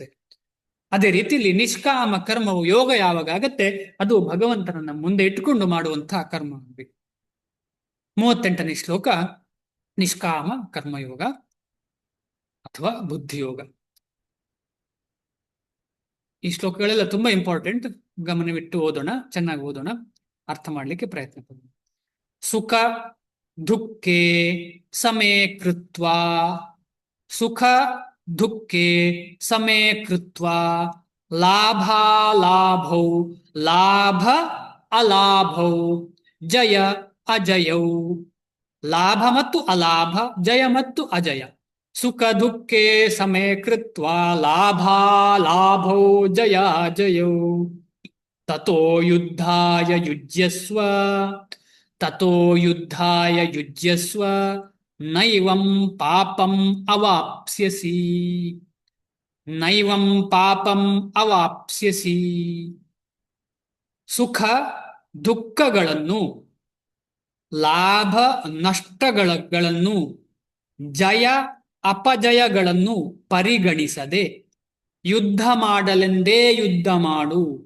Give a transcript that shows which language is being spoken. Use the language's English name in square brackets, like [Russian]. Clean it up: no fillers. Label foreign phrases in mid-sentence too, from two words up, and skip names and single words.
[Kannada] ಅದೇ ರೀತಿಯಲ್ಲಿ ನಿಷ್ಕಾಮ ಕರ್ಮವು ಯೋಗ ಯಾವಾಗ ಆಗತ್ತೆ, ಅದು ಭಗವಂತನನ್ನ ಮುಂದೆ ಇಟ್ಟುಕೊಂಡು ಮಾಡುವಂತಹ ಕರ್ಮ ಆಗಬೇಕು. 38ನೇ ಶ್ಲೋಕ ನಿಷ್ಕಾಮ ಕರ್ಮಯೋಗ ಅಥವಾ ಬುದ್ಧಿಯೋಗ. ಈ ಶ್ಲೋಕಗಳೆಲ್ಲ ತುಂಬಾ ಇಂಪಾರ್ಟೆಂಟ್. ಗಮನವಿಟ್ಟು ಓದೋಣ, ಚೆನ್ನಾಗಿ ಓದೋಣ, ಅರ್ಥ ಮಾಡ್ಲಿಕ್ಕೆ ಪ್ರಯತ್ನ ಪಡೋಣ. [Sanskrit] ಸುಖ ದುಃಖೇ ಸಮೇ ಕೃತ್ವಾ, ಸುಖ ದುಃಖೇ ಸಮೇ ಕೃತ್ವಾ ಲಾಭಾಲಾಭೌ ಲಾಭ ಅಲಾಭೌ ಜಯ ಅಜಯೌ. [Kannada] ಲಾಭ ಮತ್ತು ಅಲಾಭ, ಜಯ ಮತ್ತು ಅಜಯ. [Sanskrit] ಸುಖ ದುಃಖೇ ಸಮೇ ಕೃತ್ವಾ ಲಾಭಾಲಾಭೌ ಜಯ ಅಜಯೌ. ತತೋ ಯುದ್ಧಾಯ ಯುಜ್ಯಸ್ವ, ತತೋ ಯುದ್ಧಾಯ ಯುಜ್ಯಸ್ವ ನೈವಂ ಪಾಪಂ ಅವಾಪ್ಸ್ಯಸಿ, ನೈವಂ ಪಾಪಂ ಅವಾಪ್ಸ್ಯಸಿ. [Kannada] ಸುಖ ದುಃಖಗಳನ್ನು, ಲಾಭ ನಷ್ಟಗಳನ್ನು, ಜಯ ಅಪಜಯಗಳನ್ನು ಪರಿಗಣಿಸದೆ ಯುದ್ಧ ಮಾಡಲೆಂದೇ ಯುದ್ಧ ಮಾಡು.